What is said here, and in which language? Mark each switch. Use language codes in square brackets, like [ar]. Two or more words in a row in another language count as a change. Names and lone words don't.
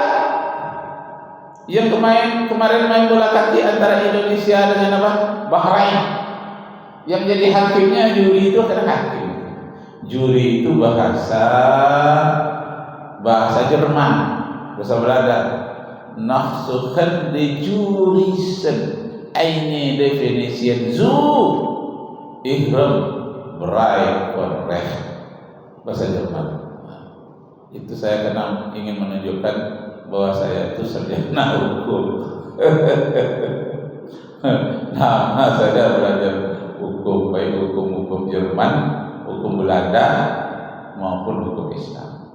[id] Yang kemarin main bola kaki antara Indonesia dengan Bahrain. Yang jadi hakimnya juri itu kan hakim. Juri itu bahasa Jerman, bahasa Belanda. [de] Nachsuchen die Juristen eine Definition zu ihrem Bereich von Recht, [id] bahasa Jerman. Itu saya karena ingin menunjukkan bahwa saya itu sarjana hukum. Nah, saya belajar hukum, baik hukum Jerman, hukum Belanda maupun hukum Islam.